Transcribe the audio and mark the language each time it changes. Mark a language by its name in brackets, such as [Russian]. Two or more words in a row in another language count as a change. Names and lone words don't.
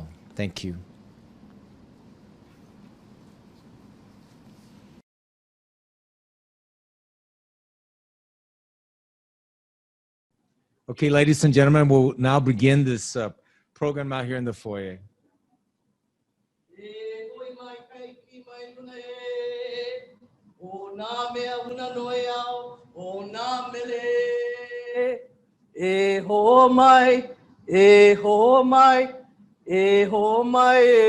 [English] Thank you. Okay, ladies and gentlemen, we'll now begin this program out here in the foyer. [Hawaiian] E ho mai, e ho mai, e ho mai,